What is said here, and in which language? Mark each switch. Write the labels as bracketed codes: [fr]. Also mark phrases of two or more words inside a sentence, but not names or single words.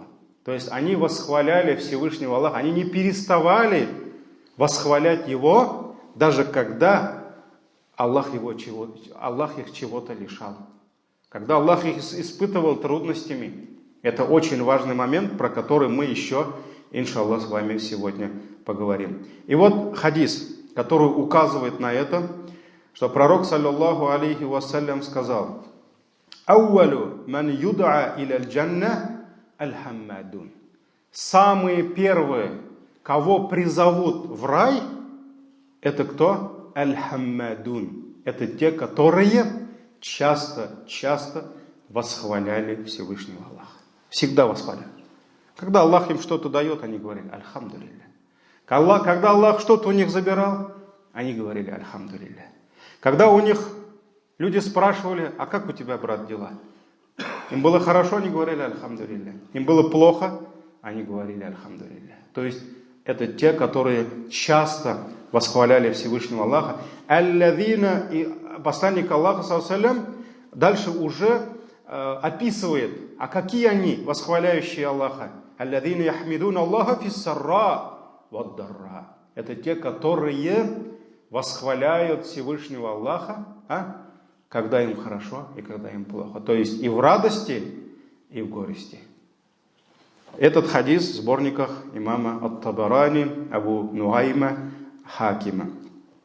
[ru] То есть они восхваляли Всевышнего Аллаха, они не переставали восхвалять Его, даже когда Аллах их чего-то лишал. Когда Аллах их испытывал трудностями. Это очень важный момент, про который мы еще, иншаллах, с вами сегодня поговорим. И вот хадис, который указывает на это, что пророк, [ar] صلى الله عليه وسلم, сказал: «أول من يدعى إلى الجنة الحمادون». [ru] Самые первые, кого призовут в рай, это кто? Аль-хаммадун. Это те, которые часто восхваляли Всевышнего Аллаха. Всегда восхваляли. Когда Аллах им что-то дает, они говорили «Альхамдулилля». Когда Аллах что-то у них забирал, они говорили «Альхамдулилля». Когда у них люди спрашивали: «А как у тебя, брат, дела?» Им было хорошо, они говорили «Альхамдулилля». Им было плохо, они говорили «Альхамдулилля». То есть это те, которые часто восхваляли Всевышнего Аллаха. Аллазина, и посланник Аллаха, [ar] صلى الله عليه وسلم, [ru] дальше уже описывает, а какие они, восхваляющие Аллаха. [ar] الذين يحمدون الله في السراء والضراء. [ru] Это те, которые восхваляют Всевышнего Аллаха, когда им хорошо и когда им плохо. То есть и в радости, и в горести. Этот хадис в сборниках имама Ат-Табарани, Абу Нуайма, Хакима.